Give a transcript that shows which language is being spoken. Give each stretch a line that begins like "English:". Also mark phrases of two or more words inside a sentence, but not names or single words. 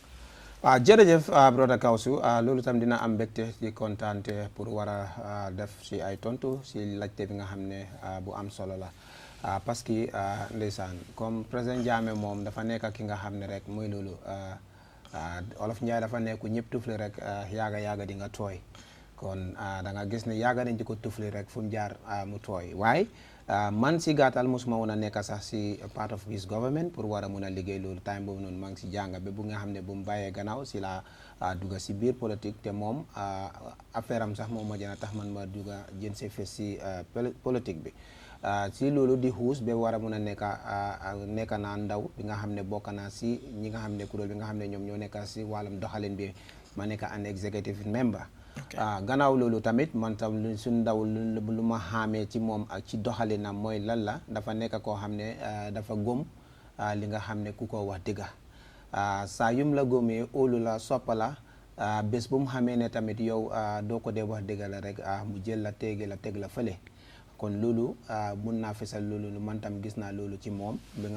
Wolof: jërëjëf brother Kawsu loolu tam dina am mbégte ci kontaante pour war a def ci ay tontu ci laajte bi nga xam ne bu am solo la parce que ndeysaan
French: comme président
Wolof: Jammeh moom dafa nekk ki nga xam ne rek mooy loolu Olof Njaay dafa nekk ñëpp tufli rek yaaga di nga tooy kon da nga gis ne yaaga nañ di ko tufli rek fu mu jaar mu tooy waaye man si gàttal mosuma woon a nekk sax si
English: part of his government
Wolof: pour war a mun a liggéey loolu time boobu noonu maa ngi si jàng ba bu nga xam ne bu mu bàyyee gannaaw si la dugga si biir politique te moom affaire am sax moom ma jën a tax man ma dugga jën see fes si politique bi si loolu di xuus ba war a mun a nekk naa ndaw bi nga xam ne bokk naa si ñi nga xam ne kuréel bi nga xam ne ñoom ñoo nekk si wàllum doxalin bi ma nekk
English: an executive member
Wolof: gannaaw loolu tamit man tam su ndaw lu ma xaamee ci moom ak ci doxalinam mooy lan la dafa nekk koo xam ne dafa gëm li nga xam ne ku ko wax dëgga saa yum la gëmee óolu la soppa la bés bu mu xamee ne tamit yow doo ko dee wax dëgga la rek mu jël la teg la fële kon loolu mun naa fesal loolu man tam gis naa loolu ci moom bi nga